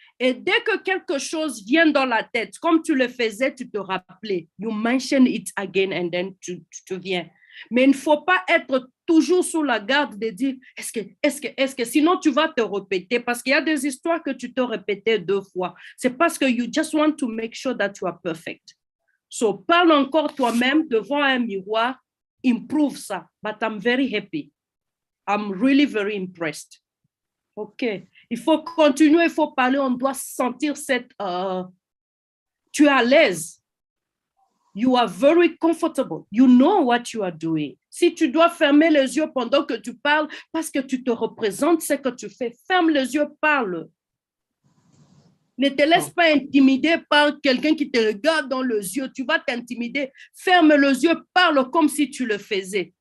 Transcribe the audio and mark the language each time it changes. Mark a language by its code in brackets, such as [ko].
[fr] Et dès que quelque chose vient dans la tête, comme tu le faisais, tu te rappelais. [en] You mention it again and then [fr] tu viens. Mais il ne faut pas être toujours sous la garde de dire est-ce que, sinon tu vas te répéter parce qu'il y a des histoires que tu te répétais 2 fois. C'est parce que [en] you just want to make sure that you are perfect. [fr] So parle encore toi-même devant un miroir, improve ça. [en] But I'm very happy. I'm really very impressed. OK. [fr] Il faut continuer, il faut parler, on doit sentir tu es à l'aise. [en] You are very comfortable. You know what you are doing. [fr] Si tu dois fermer les yeux pendant que tu parles parce que tu te représentes ce que tu fais, ferme les yeux, parle. Ne te laisse pas intimider par quelqu'un qui te regarde dans les yeux. Tu vas t'intimider. Ferme les yeux, parle comme si tu le faisais.